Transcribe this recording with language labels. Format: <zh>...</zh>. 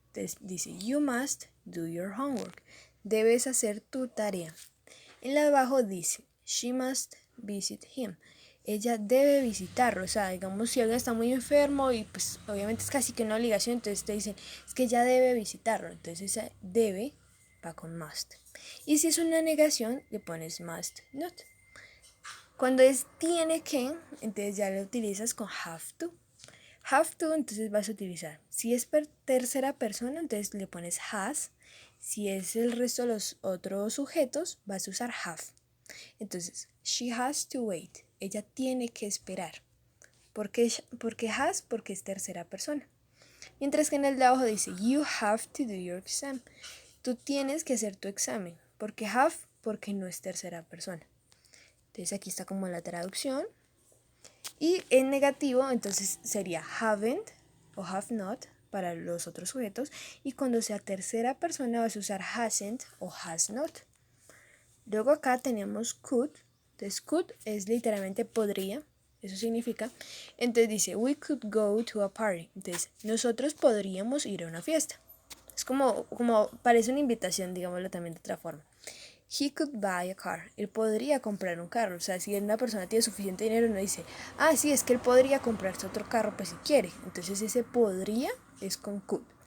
<es>Entonces dice,</es> <en>you must do your homework.</en> <es>Debes hacer tu tarea. En la de abajo dice,</es> <en>she must visit him.</en> <es>Ella debe visitarlo. O sea, digamos, si alguien está muy enfermo y pues obviamente es casi que una obligación, entonces te dicen, es que ella debe visitarlo. Entonces esa debe va con must. Y si es una negación, le pones must not. Cuando es tiene que, entonces ya lo utilizas con have to. Have to, entonces vas a utilizar. Si es tercera persona, entonces le pones has. Si es el resto de los otros sujetos, vas a usar have. Entonces,</es> <en>she has to wait.</en> <es>Ella tiene que esperar. ¿Por qué has? Porque es tercera persona. Mientras que en el de abajo dice,</es> <en>you have to do your exam.</en> <es>Tú tienes que hacer tu examen. ¿Por qué have? Porque no es tercera persona. Entonces aquí está como la traducción. Y en negativo, entonces sería haven't o have not para los otros sujetos. Y cuando sea tercera persona vas a usar hasn't o has not. Luego acá tenemos could. Entonces could es literalmente podría. Eso significa. Entonces dice,</es> <en>we could go to a party.</en> <es>Entonces, nosotros podríamos ir a una fiesta. Es como parece una invitación, digámoslo también de otra forma.</es> <en>He could buy a car.</en> <es>Él podría comprar un carro. O sea, si una persona tiene suficiente dinero, no dice, ah, sí, es que él podría comprarse otro carro, pues si quiere. Entonces ese podría es con could.</es>